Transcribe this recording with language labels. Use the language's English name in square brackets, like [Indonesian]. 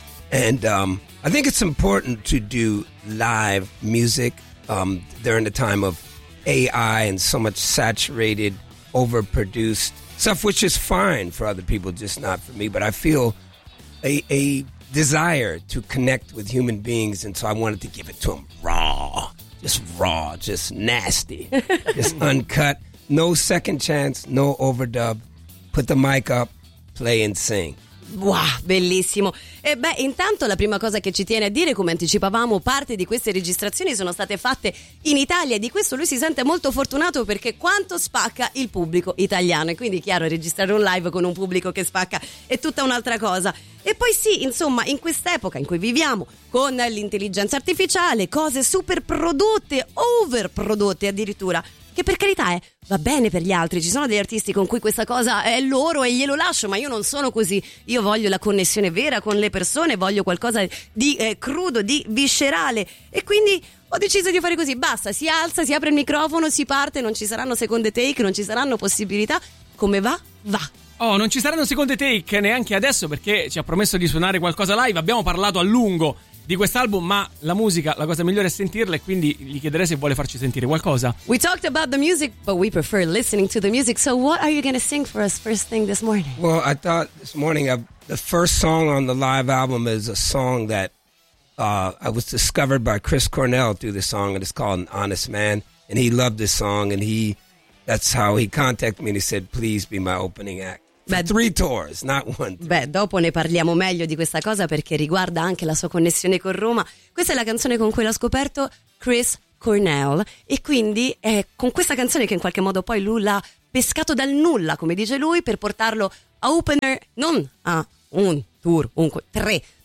[English] And I think it's important to do live music during the time of AI and so much saturated, overproduced stuff, which is fine for other people, just not for me. But I feel a desire to connect with human beings, and so I wanted to give it to them raw, just nasty, just uncut, no second chance, no overdub. Put the mic up, play and sing. [Italian] Wow, bellissimo. E beh, intanto la prima cosa che ci tiene a dire, come anticipavamo, parte di queste registrazioni sono state fatte in Italia, e di questo lui si sente molto fortunato, perché quanto spacca il pubblico italiano. E quindi chiaro, registrare un live con un pubblico che spacca è tutta un'altra cosa. E poi sì, insomma, in quest'epoca in cui viviamo con l'intelligenza artificiale, cose super prodotte, overprodotte addirittura, che per carità va bene per gli altri, ci sono degli artisti con cui questa cosa è loro e glielo lascio, ma io non sono così. Io voglio la connessione vera con le persone, voglio qualcosa di crudo, di viscerale. E quindi ho deciso di fare così, basta, si alza, si apre il microfono, si parte, non ci saranno seconde take, non ci saranno possibilità, come va, va. Oh, non ci saranno seconde take neanche adesso, perché ci ha promesso di suonare qualcosa live. Abbiamo parlato a lungo di quest'album, ma la musica, la cosa migliore è sentirla, e quindi gli chiederei se vuole farci sentire qualcosa. [English] We talked about the music, but we prefer listening to the music. So what are you going to sing for us first thing this morning? Well, I thought this morning the first song on the live album is a song that I was discovered by Chris Cornell through this song, and it's called An Honest Man, and he loved this song, and that's how he contacted me, and he said, please be my opening act. Beh, three tours, not one. [Italian] Beh, dopo ne parliamo meglio di questa cosa, perché riguarda anche la sua connessione con Roma. Questa è la canzone con cui l'ho scoperto, Chris Cornell, e quindi è con questa canzone che in qualche modo poi lui l'ha pescato dal nulla, come dice lui, per portarlo a opener, non a un tour, tre.